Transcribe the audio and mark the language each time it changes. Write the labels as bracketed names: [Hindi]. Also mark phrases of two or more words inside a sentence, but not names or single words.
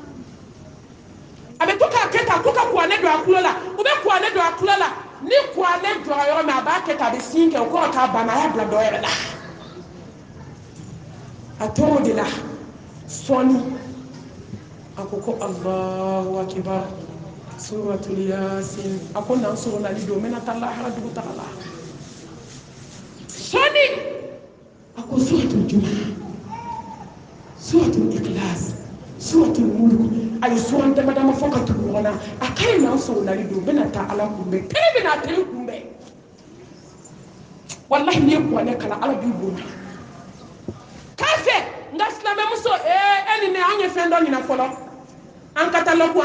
[Bambara] a bɛ to k'a kɛ tan ko ka kuranɛ don a tulo la u bɛ kuranɛ don a tulo la ni kuranɛ jɔra yɔrɔ min a b'a kɛ tan a bɛ sin kɛ o kɔrɔ k'a banna a y'a bila dɔ yɛrɛ la a tor'o de la sɔɔni a ko ko [Arabic] الله أكبر سورة يس [Bambara] a ko n'an sɔrɔ nali don n bɛna taa lahara dugu taga la sɔɔni a ko [Arabic] سورة الجمعة سورة الإخلاص سورة الملك [Bambara] a ye suran dama dama fɔ ka tugu ɲɔgɔn na a ka ɲi n'an sɔrɔ nali don n bɛna taa ala kunbɛn kɛlɛ bɛna a teri kunbɛn wallahi n'i ye kuranɛ kalan ala b'i bonya k'a fɛ nka silamɛmuso e ni ne an ye fɛn dɔ ɲina fɔlɔ an katalogu an